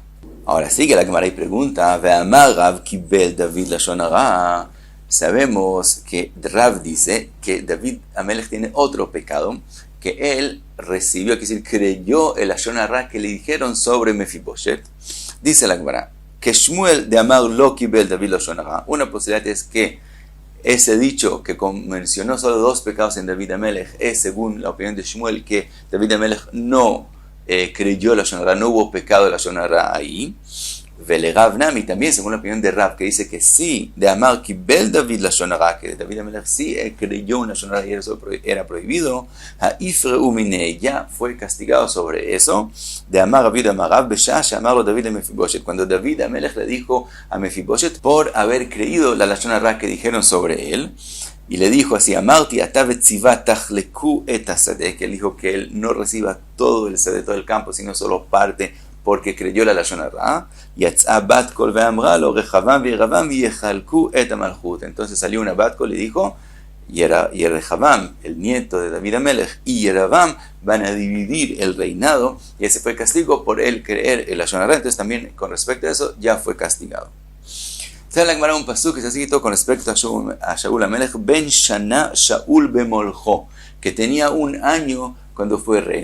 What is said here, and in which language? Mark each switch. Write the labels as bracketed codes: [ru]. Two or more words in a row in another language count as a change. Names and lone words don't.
[es] Ahora sigue la Gemara y pregunta, [he] ואמר רב קיבל דוד לשון הרע. [es] Sabemos que Rav dice que David Amelech tiene otro pecado, que él recibió, quiere decir creyó el [he] לשון הרע [es] que le dijeron sobre Mefiboshet. Dice la Gemara, que Shmuel [arc] דאמר לא קיבל דוד לשון הרע. [es] Una posibilidad es que ese dicho que mencionó solo 2 pecados en David Amelech es, según la opinión de Shmuel, que David Amelech no creyó la [he] לשון הרע, [es] no hubo pecado de la [he] לשון הרע [es] ahí. [arc] ולרב נמי, [es] también según la opinión de Rav, que dice que sí, [arc] דאמר קיבל דוד לשון הרע, [es] que David Amelech sí creyó en la [he] לשון הרע [es] y eso era prohibido. [arc] האיפרע מיניה, [es] ya fue castigado sobre eso. [arc] דאמר רב יהודה אמר רב בשעה שאמר לו דוד [es] a Mefiboshet, cuando David Amelech le dijo a Mefiboshet por haber creído la [he] לשון הרע [es] que dijeron sobre él, y le dijo así, [he] אמרתי אתה וציבא תחלקו את השדה, [es] que él dijo que él no reciba todo el sadeh, todo el campo, sino solo parte, porque creyó la [he] לשון הרע. יצתה בת קול ואמרה לו רחבעם וירבעם יחלקו את המלכות. [es] Entonces salió una [he] בת קול [es] y dijo, Rehavam, el nieto de David Amelech, y Yeravam van a dividir el reinado, y ese fue castigo por él creer el [he] לשון הרע. [es] Entonces también con respecto a eso ya fue castigado. Sale la Gemara un pasuk que está escrito con respecto a Shaul Amelech, [he] בן שנה שאול במלכו, [es] que tenía 1 año cuando fue rey.